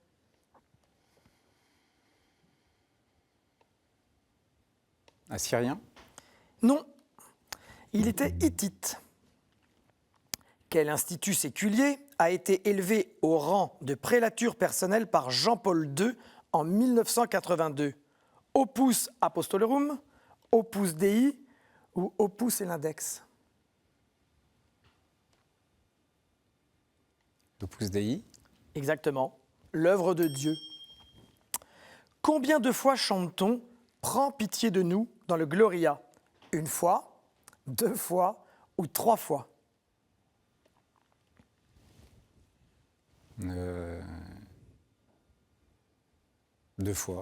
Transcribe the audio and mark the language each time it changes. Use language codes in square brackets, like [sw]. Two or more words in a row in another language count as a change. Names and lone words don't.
[fr] Assyrien? Non, il était hittite. Quel institut séculier a été élevé au rang de prélature personnelle par Jean-Paul II en 1982? Opus Apostolorum, Opus Dei ou Opus et l'Index? Opus Dei? Exactement, l'œuvre de Dieu. Combien de fois chante-t-on « Prends pitié de nous » dans le Gloria? 1 fois, 2 fois ou 3 fois? 2 fois.